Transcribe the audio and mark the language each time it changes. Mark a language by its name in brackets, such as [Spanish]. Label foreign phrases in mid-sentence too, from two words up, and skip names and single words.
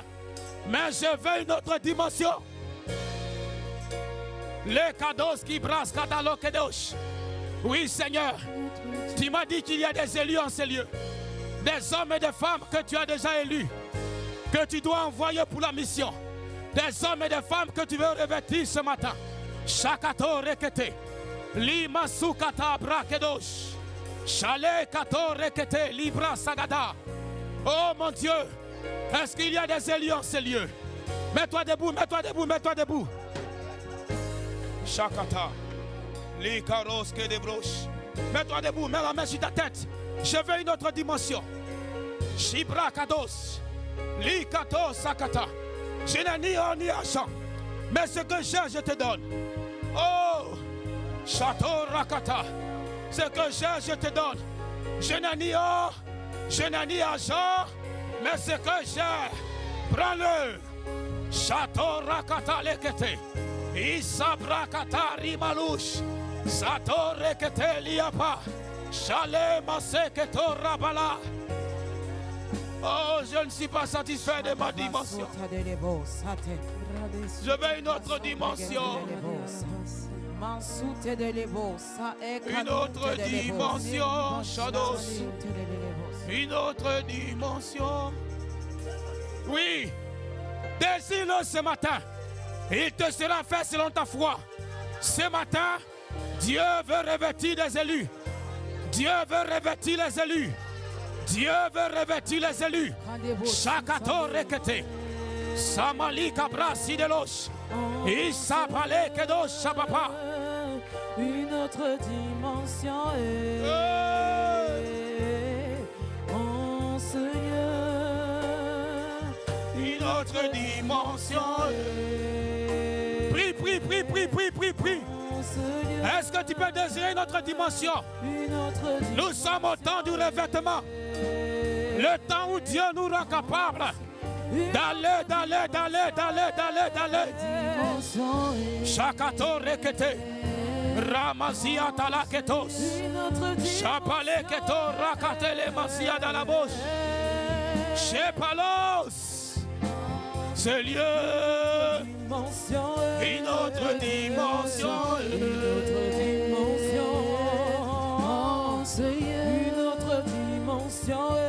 [French] Mais je veux une autre dimension. Les cadeaux qui brassent Kadalokedosh. Oui, Seigneur. Tu m'as dit qu'il y a des élus en ces lieux. Des hommes et des femmes que tu as déjà élus. Que tu dois envoyer pour la mission. Des hommes et des femmes que tu veux revêtir ce matin. Shakato rekete. Lima sukata brakedosh. Chale kato rekete libra sagada. Oh mon Dieu. Est-ce qu'il y a des élus en ces lieux? Mets-toi debout, mets-toi debout, mets-toi debout. Shakata. Likaros ke de broche. Mets-toi debout, mets la main sur ta tête. Je veux une autre dimension. Shibra kados. Likato sakata. Je n'ai ni or ni argent. Mais ce que j'ai, je te donne. Oh, château rakata. Ce que j'ai, je te donne. Je n'ai ni or, je n'ai ni argent. Mais ce que j'ai, prends-le. Château rakata lekete. Isabrakata rimalouche. Sato rekete liapa. Chale maseketo rabala. Oh, je ne suis pas satisfait de ma dimension. Je veux une autre dimension. Une autre dimension, Shadows. Une autre dimension. Oui, désire-le ce matin. Il te sera fait selon ta foi. Ce matin, Dieu veut revêtir des élus. Dieu veut revêtir les élus. Dieu veut revêtir les élus. Chakato rekete. Samali kabra sidelosh. Isapale kedosh shabapa. Une autre dimension en Seigneur. Une autre dimension. Prie, prie, prie, prie, prie, prie, prie. Est-ce que tu peux désirer une autre dimension? Nous sommes au temps du revêtement. Le temps où Dieu nous rend capable d'aller. Chakato rekete. Ramazia talaketos. Chapale keto rakatele masia dans la bouche. Chepalos. Ce lieu. Une autre dimension. Une autre dimension. Une autre dimension.